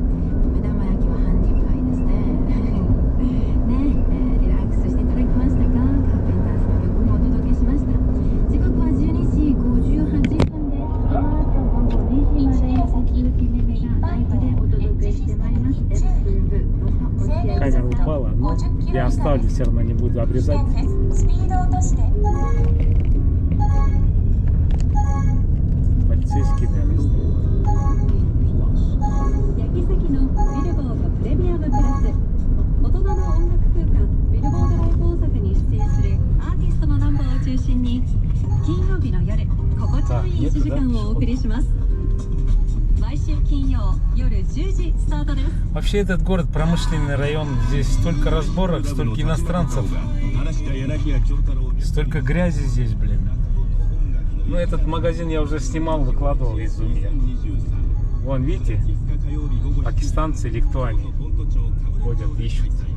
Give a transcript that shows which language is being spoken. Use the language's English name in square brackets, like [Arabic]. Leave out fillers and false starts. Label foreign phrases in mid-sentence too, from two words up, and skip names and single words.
[Japanese] 目玉焼きは半日会ですね。リラックスしていただきましたか？カーペンターズの曲もお届けしました。時刻は12時58分です。この後午後2時まで鈴木めめがライブでお届けしてまいります。 [Russian] Камера упала, но я оставлю, все равно не буду обрезать. Полицейские, наверное, стоят. [Japanese] 焼き石のビルボードプレミアムプラス大人の音楽空間ビルボードライブ大阪に出演するアーティストのナンバーを中心に金曜日の夜心地よい1時間をお送りします。毎週金曜夜10時スタートです。 [Russian] Вообще этот город промышленный район, здесь столько разборок, столько иностранцев, столько грязи здесь, блин. Ну этот магазин я уже снимал, выкладывал из Изюмья. Вон, видите, пакистанцы или кто они ходят, ищут.